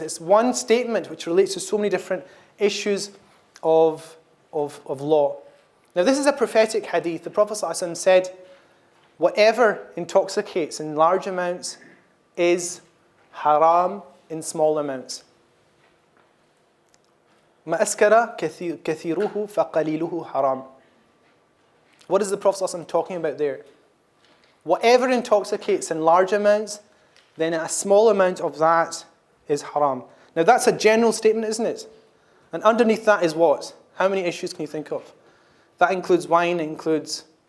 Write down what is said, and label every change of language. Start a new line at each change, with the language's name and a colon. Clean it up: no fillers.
English: It's one statement which relates to so many different issues of law. Now, this is a prophetic hadith. The Prophet ﷺ said, whatever intoxicates in large amounts is haram in small amounts.
Arabic: ما أسكر كثيره فقليله حرام.
English: What is the Prophet ﷺ talking about there? Whatever intoxicates in large amounts, then a small amount of that is haram. Now that's a general statement, isn't it? And underneath that is what? How many issues can you think of? That includes wine, it includes...